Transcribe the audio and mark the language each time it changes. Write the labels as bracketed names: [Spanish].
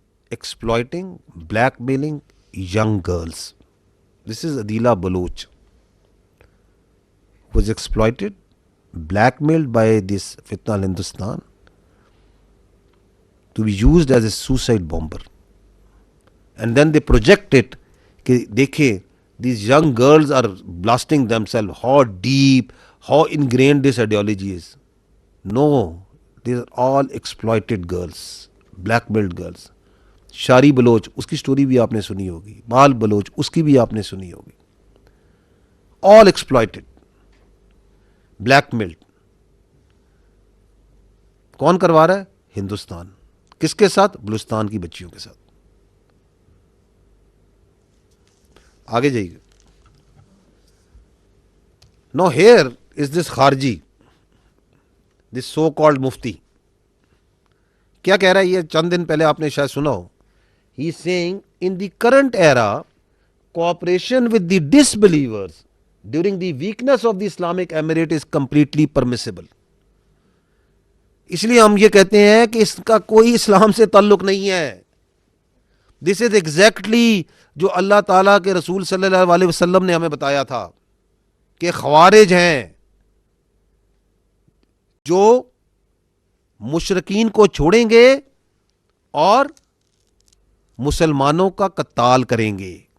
[English] Exploiting, blackmailing young girls. This is Adila Baloch, who was exploited, blackmailed by this Fitna al Hindustan to be used as a suicide bomber. And then they project it, کہ دیکھیں these young girls are blasting themselves, how deep, how ingrained this ideology is. No, these are all exploited girls, blackmailed girls. [Urdu] شاری Baloch, اس کی story بھی آپ نے سنی ہوگی. بال بلوچ, اس کی بھی آپ نے سنی ہوگی. [English] All exploited, blackmailed. [Urdu] کون کروا رہا ہے؟ ہندوستان. کس کے ساتھ؟ بلوچستان کی بچیوں کے ساتھ. آگے جائیے. [English] No here is this خارجی, this so called مفتی. [Urdu] کیا کہہ رہا ہے یہ؟ چند دن پہلے آپ نے شاید سنا ہو. [English] He is saying in the current era, cooperation with the disbelievers during the weakness of the Islamic Emirate is completely permissible. [Urdu] اس لیے ہم یہ کہتے ہیں کہ اس کا کوئی اسلام سے تعلق نہیں ہے. This is exactly جو اللہ تعالیٰ کے رسول صلی اللہ علیہ وسلم نے ہمیں بتایا تھا کہ خوارج ہیں جو مشرکین کو چھوڑیں گے اور مسلمانوں کا قتال کریں گے.